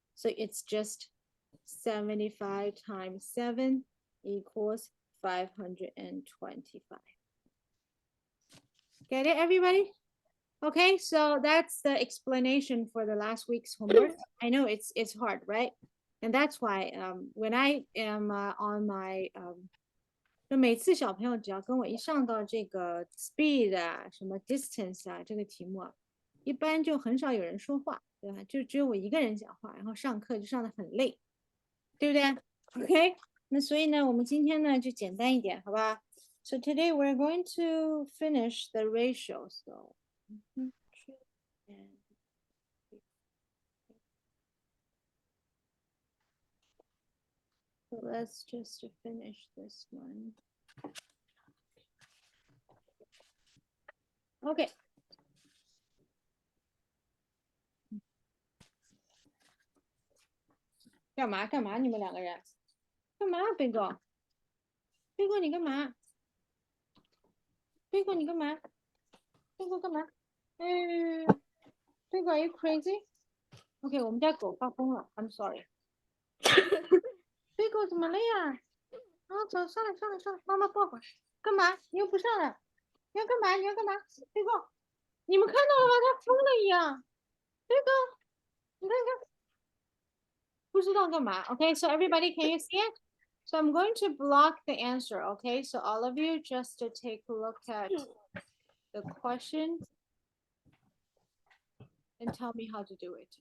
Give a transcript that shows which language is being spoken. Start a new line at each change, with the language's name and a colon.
English: So it's just 75 times 7 equals 525. Get it, everybody? Okay, so that's the explanation for the last week's homework. I know it's hard, right? And that's why when I am on my
Chinese: 就每次小朋友只要跟我一上到这个 speed 啊，什么 distance 啊，这个题目啊，一般就很少有人说话，对吧？就只有我一个人讲话，然后上课就上得很累，对不对 ？OK， 那所以呢，我们今天呢就简单一点，好吧？
English: So today we're going to finish the ratio. So So let's just finish this one. Okay.
Chinese: 干嘛干嘛？你们两个人干嘛？贝哥，贝哥你干嘛？贝哥你干嘛？贝哥干嘛？
English: 嗯，贝哥 are you crazy？
Chinese: OK， 我们家狗发疯了 ，
English: I'm sorry。
Chinese: 贝哥怎么了呀？啊，走，上来上来上来，妈妈抱会儿。干嘛？你又不上来？你要干嘛？你要干嘛？贝哥，你们看到了吗？他疯了一样。贝哥，你看看，不知道干嘛。
English: OK， so everybody can you see it? So I'm going to block the answer. Okay, so all of you just to take a look at the question and tell me how to do it.